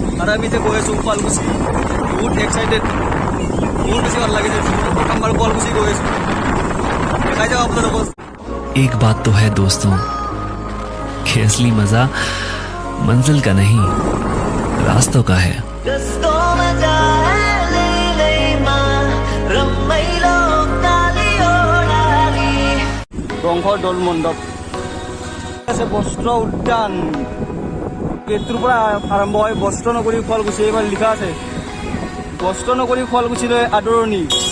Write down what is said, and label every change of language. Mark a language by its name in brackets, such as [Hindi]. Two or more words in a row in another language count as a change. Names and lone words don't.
[Assamese] আমি যে গৈ আছোঁ শুৱালকুছি বহুত এক্সাইটেড বহুত বেছি ভাল লাগিছে প্ৰথমবাৰ শুৱালকুছি গৈ আছোঁ দেখাই যাওঁ আপোনালোকক [Hindi] एक बात तो है दोस्तों कि असली मजा मंजिल का नहीं रास्तों का है [Assamese] ৰংঘৰ দৌল মণ্ডপ আছে বস্ত্ৰ উদ্যান গেটটোৰ পৰা আৰম্ভ হয় বস্ত্ৰ নগৰী শুৱালকুছি এইবাৰ লিখা আছে বস্ত্ৰ নগৰী শুৱালকুছিলৈ আদৰণি